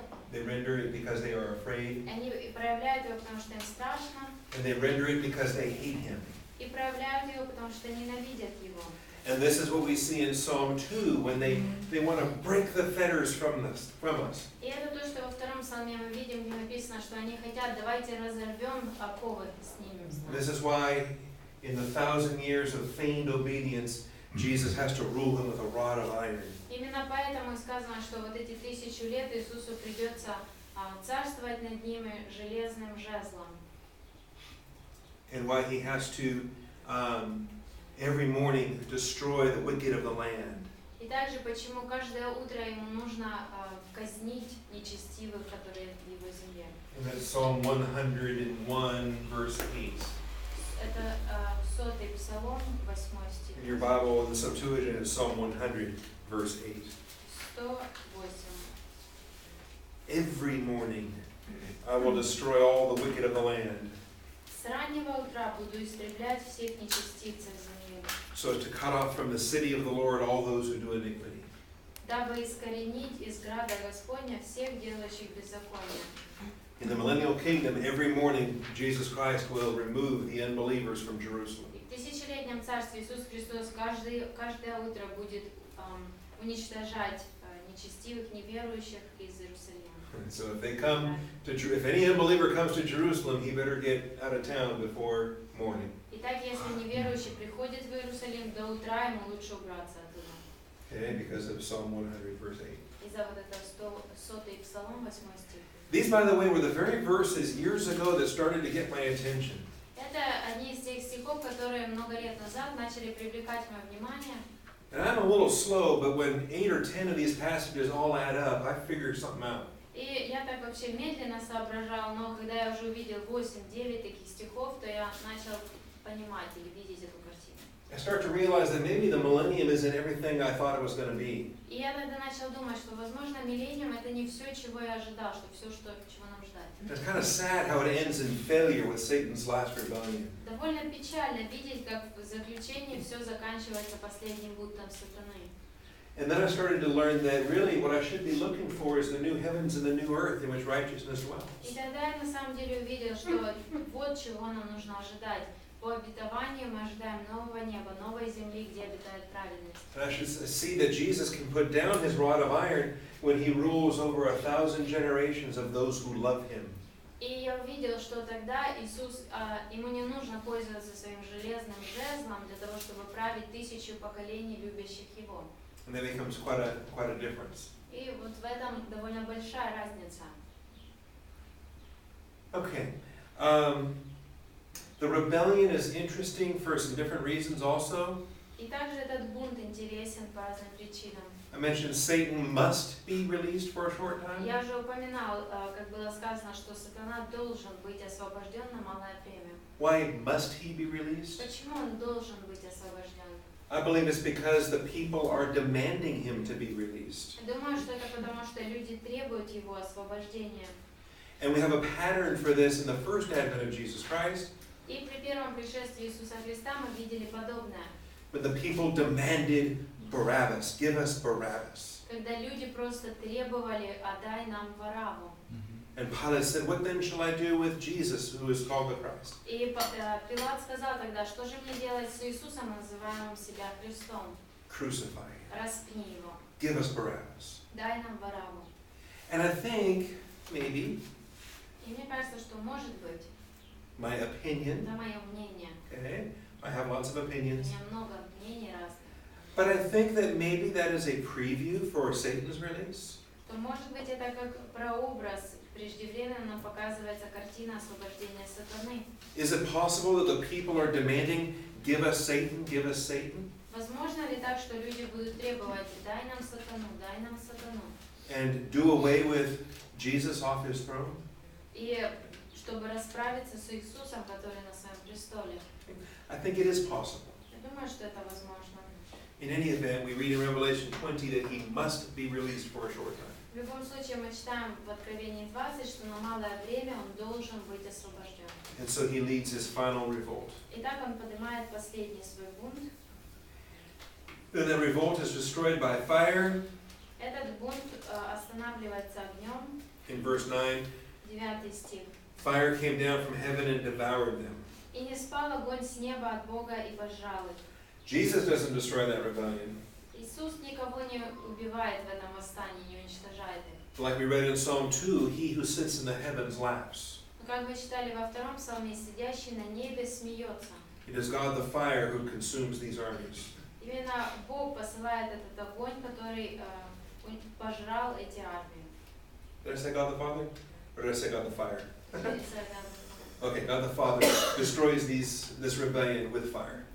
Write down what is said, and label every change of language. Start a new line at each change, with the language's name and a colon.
English: They render it because they are afraid.
Russian: они проявляют его, потому что им страшно.
English: And they render it because they hate him.
Russian: И проявляют его, потому что ненавидят его.
English: And this is what we see in Psalm 2 when they want to break the fetters from us.
Russian: И это то, что во втором псалме мы видим, где написано, что они хотят, давайте разорвем оковы, снимем с нас.
English: This is why in the 1,000 years of feigned obedience, Jesus has to rule them with a rod of iron.
Russian: Именно поэтому и сказано, что вот эти 1000 лет Иисусу придется царствовать над ними железным жезлом.
English: And why he has to every morning destroy the wicked of the land.
Russian: И также почему каждое утро ему нужно казнить нечестивых, которые в его земле.
English: And that's Psalm 101, verse 8.
Russian: Это 100-й псалом, 8 стих.
English: In your Bible, in the Septuagint, it's Psalm 100, verse 8.
Russian: 108.
English: Every morning I will destroy all the wicked of the land.
Russian: С раннего утра буду истреблять всех нечестивцев земли,
English: So as to cut off from the city of the Lord all those who do iniquity.
Russian: дабы искоренить из града Господня всех делающих беззаконие.
English: In the millennial kingdom, every morning Jesus Christ will remove the unbelievers from Jerusalem.
Russian: И в тысячелетнем царстве Иисус Христос каждое утро будет уничтожать нечестивых, неверующих из Иерусалима.
English: So if they come to, if any unbeliever comes to Jerusalem, he better get out of town before morning.
Russian: Итак, если неверующий приходит в Иерусалим, до утра ему лучше убраться оттуда.
English: Okay, because of Psalm 100, verse 8.
Russian: Из-за вот этого 100-й псалом, 8 стих.
English: These, by the way, were the very verses years ago that started to get my attention.
Russian: Это одни из тех стихов, которые много лет назад начали привлекать мое внимание.
English: And I'm a little slow, but when 8 or 10 of these passages all add up, I figure something out.
Russian: И я так вообще медленно соображал, но когда я уже увидел 8-9 таких стихов, то я начал понимать или видеть эту картину.
English: I start to realize that maybe the millennium isn't everything I thought it was going to be.
Russian: И я тогда начал думать, что, возможно, миллениум это не все, чего я ожидал, что все, чего нам ждать.
English: It's kind of sad how it ends in failure with Satan's last rebellion.
Russian: Довольно печально видеть, как в заключении все заканчивается последним бунтом сатаны.
English: And then I started to learn that really what I should be looking for is the new heavens and the new earth in which righteousness dwells.
Russian: И тогда я на самом деле увидел, что вот чего нам нужно ожидать. По обетованию мы ожидаем нового неба, новой земли, где обитает праведность.
English: And I should see that Jesus can put down his rod of iron when he rules over 1,000 generations of those who love him.
Russian: И я увидел, что тогда Иисус, ему не нужно пользоваться своим железным жезлом для того, чтобы править 1000 поколений любящих его.
English: And there becomes quite a difference.
Russian: И вот в этом довольно большая разница.
English: Okay. The rebellion is interesting for some different reasons also.
Russian: И также этот бунт интересен по разным причинам.
English: I mentioned Satan must be released for a short time.
Russian: Я уже упоминал, как было сказано, что сатана должен быть освобожден на малое время.
English: Why must he be released?
Russian: Почему он должен быть освобожден?
English: I believe it's because the people are demanding him to be released.
Russian: Думаю, что это потому, что люди требуют его освобождения.
English: And we have a pattern for this in the first advent of Jesus Christ.
Russian: И при первом пришествии Иисуса Христа мы видели подобное.
English: When the people demanded Barabbas, give us Barabbas.
Russian: Когда люди просто требовали, отдай нам Варавву.
English: And Pilate said, what then shall I do with Jesus, who is called the Christ?
Russian: И Пилат сказал тогда, что же мне делать с Иисусом, называемым себя Христом?
English: Crucify him.
Russian: Распни его.
English: Give us Barabbas.
Russian: Дай нам Варавву.
English: And I think, maybe,
Russian: И мне кажется, что может быть,
English: my opinion,
Russian: это мое мнение,
English: okay, I have lots of
Russian: у
English: opinions,
Russian: меня много мнений разных,
English: but I think that maybe that is a preview for Satan's release.
Russian: то может быть это как прообраз, преждевременно показывается картина освобождения сатаны.
English: Is it possible that the people are demanding, give us Satan, give us Satan?
Russian: Возможно ли так, что люди будут требовать: дай нам сатану, дай нам сатану?
English: And do away with Jesus off his throne?
Russian: И чтобы расправиться с Иисусом, который на своем престоле.
English: I think it is possible.
Russian: Я думаю, что это возможно.
English: In any event, we read in Revelation 20 that he must be released for a short time.
Russian: В любом случае, мы читаем в Откровении 20, что на малое время он должен быть освобожден.
English: And so he leads his final revolt.
Russian: Итак, он поднимает последний свой бунт.
English: Then the revolt is destroyed by fire.
Russian: Этот бунт останавливается огнем.
English: In verse 9,
Russian: 9 стих.
English: fire came down from heaven and devoured them.
Russian: И не спал огонь с неба от Бога и пожрал их.
English: Jesus doesn't destroy that rebellion.
Russian: Иисус никого не убивает в этом восстании, не уничтожает их.
English: Like we read in Psalm 2, he who sits in the heavens laughs.
Russian: Но как мы читали во втором псалме, сидящий на небе смеется.
English: It is God the fire who consumes these armies.
Russian: Именно Бог посылает этот огонь, который пожрал эти армии.
English: Did I say God the Father? Or did I say God the fire? Okay. Okay, God the Father destroys this rebellion with fire.